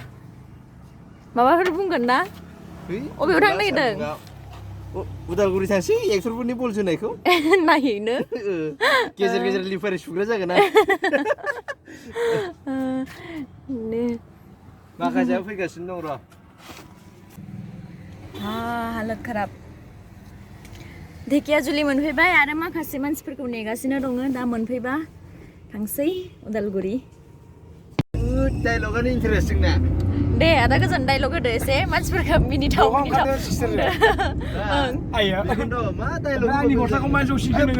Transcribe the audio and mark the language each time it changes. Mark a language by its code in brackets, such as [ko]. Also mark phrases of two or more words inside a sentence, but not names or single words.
[brx] माबाफोर बुंगोन ना? अबेयाव थांनो नागिरदों? उदालगुरि थांसै एक्टरफोरनि बल जोनायखौ नायहैनो। गेजेर गेजेर लिफारि सुग्रा जागोन ना। माखासेया फैगासिनो दं र'। [hi] हालत खराब। [brx] धेकियाजुलि मोनफैबाय आरो माखासे मानसिफोरखौ नेगासिनो दङ। दा मोनफैबा थांसै उदालगुरि। डायलगानो इन्टारेस्टिं ना। दे आदा गोजोन डायलग होदो एसे, मानसिफोरखौ मिनिथाव मिनिथाव। आइया मा डायलग आंनि गस्लाखौ मा जौसिखो नोङो?